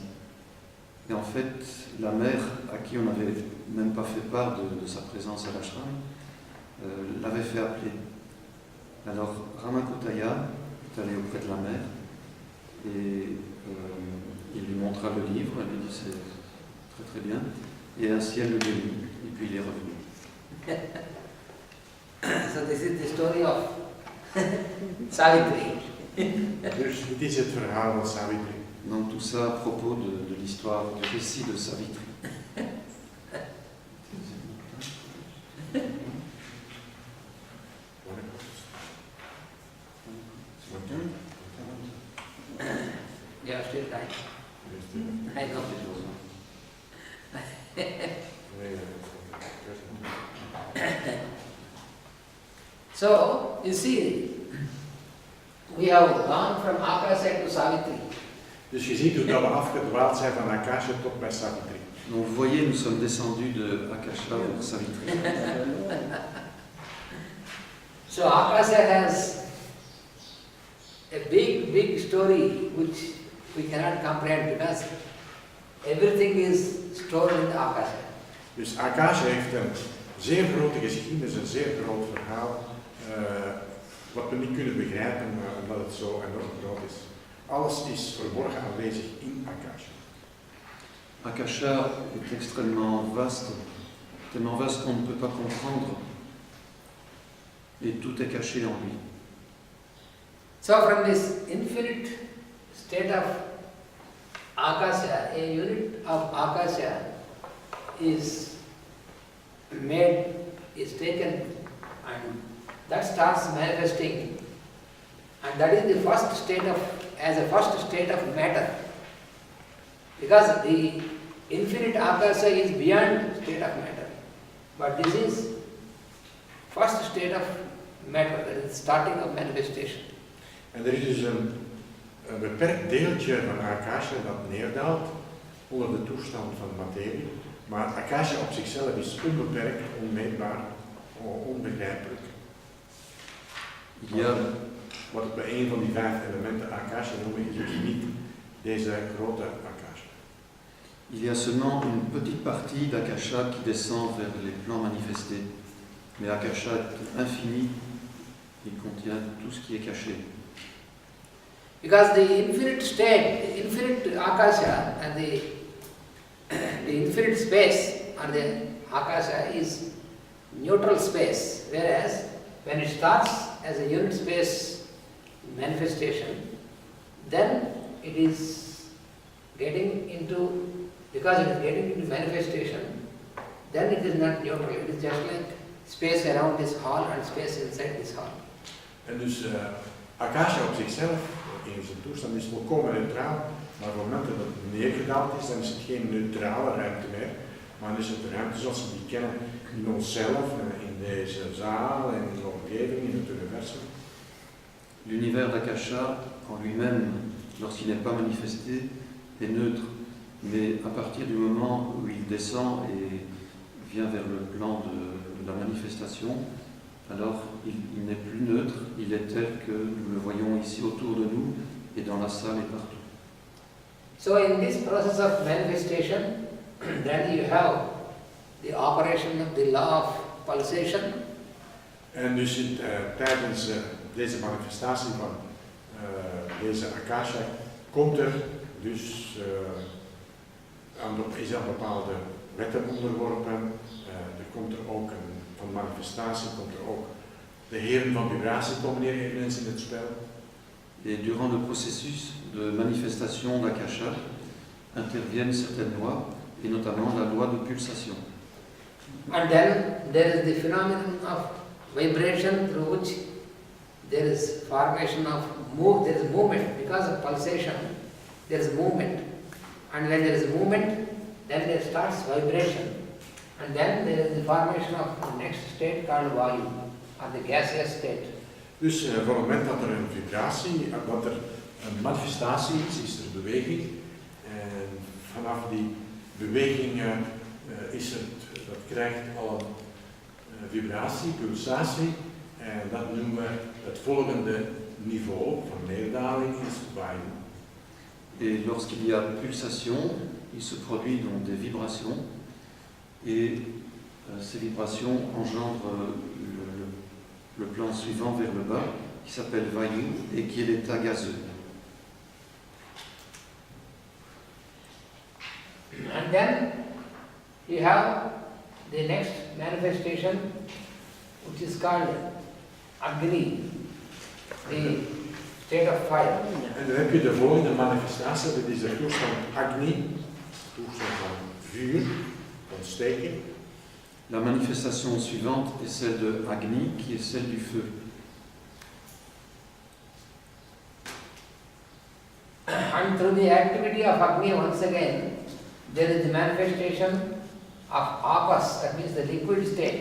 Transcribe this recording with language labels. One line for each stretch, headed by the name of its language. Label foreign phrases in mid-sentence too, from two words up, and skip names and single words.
French: Et en fait, la mère, à qui on n'avait même pas fait part de sa présence à l'ashram, l'avait fait appeler. Alors Ramakotaya est allé auprès de la mère, et il lui montra le livre, elle lui dit c'est très très bien, et ainsi elle le lit, et puis il est revenu.
English: So this is the story of Savitri.
Dutch: Dus dit is het verhaal van Savitri.
French: Donc tout ça à propos de l'histoire, du récit de Savitri.
English: You have still time. I know. So, you see, we have gone from Akasha to Savitri.
Dutch: Dus je ziet hoe dat we afgedwaald zijn van Akasha tot bij Savitri.
French: Donc vous voyez, nous sommes descendus de Akasha vers Savitri.
English: So Akasha has a big story which we cannot comprehend because everything is stored in the Akasha.
Dutch: Dus Akasha heeft een zeer grote geschiedenis, een zeer groot verhaal, wat we niet kunnen begrijpen omdat het zo enorm groot is. Alles is verborgen aanwezig in Akasha.
French: Akasha est extrêmement vaste, tellement vaste qu'on ne peut pas comprendre, et tout est caché en lui.
English: So from this infinite state of Akasha, a unit of Akasha is taken and that starts manifesting, and that is the first state of, as a first state of matter. Because the infinite Akasha is beyond state of matter. But this is first state of matter, that is starting of manifestation.
Dutch: En er is dus een beperkt deeltje van Akasha dat neerdaalt onder de toestand van materie. Maar Akasha op zichzelf is onbeperkt, onmeetbaar, onbegrijpelijk.
French: Il y a,
Dutch: Wat ik bij een van die 5 elementen Akasha noem, is het niet deze grote Akasha.
French: il y a seulement une petite partie d'Akasha qui descend vers les plans manifestés. Mais Akasha est infini, il contient tout ce qui est caché.
English: Because the infinite state, the infinite Akasha and the infinite space or the Akasha is neutral space, whereas when it starts as a unit space manifestation, then it is getting into, because it is getting into manifestation, then it is not neutral, it is just like space around this hall and space inside this hall.
Dutch: En dus Akasha op zichzelf, in zijn toestand, is volkomen neutraal, maar op het moment dat het neergedaald is, dan is het geen neutrale ruimte meer, maar dan is het de ruimte zoals we die kennen in onszelf, in deze zaal, en in de omgeving, in het universum.
French: L'univers d'Akasha, en lui-même, lorsqu'il n'est pas manifesté, est neutre. Mais à partir du moment où il descend et vient vers le plan de la manifestation, alors il n'est plus neutre, il est tel que nous le voyons ici autour de nous et dans la salle et partout.
English: So in this process of manifestation, then you have the operation of the law of pulsation.
Dutch: En dus tijdens deze manifestatie van deze Akasha komt er dus is aan bepaalde wetten onderworpen. Er komt er ook van manifestatie komt er ook de heren van vibratie komen hier eveneens in het spel.
French: Et durant le processus de manifestation d'Akasha interviennent certaines lois, et notamment la loi de pulsation.
English: And then there is the phenomenon of vibration through which there is formation of there is movement. Because of pulsation, there is movement. And when there is movement, then there starts vibration. And then there is the formation of the next state called Vayu, or the gaseous state.
Dutch: Dus voor het moment dat er een vibratie, dat er een manifestatie is er beweging. En vanaf die beweging dat krijgt al een vibratie, pulsatie. En dat noemen we het volgende niveau van neerdaling is Vayu.
French: Et lorsqu'il y a pulsation, il se produit donc des vibrations, et ces vibrations engendrent le plan suivant vers le bas, qui s'appelle Vayu, et qui est l'état gazeux.
English: And then you have the next manifestation, which is called Agni, the state of fire.
Dutch: En dan heb je de volgende manifestatie, dat is de toestand Agni, toestand van vuur, ontsteking.
French: La manifestation suivante est celle de Agni, qui est celle du feu.
English: And through the activity of Agni, once again, there is the manifestation of Apas, that means the liquid state.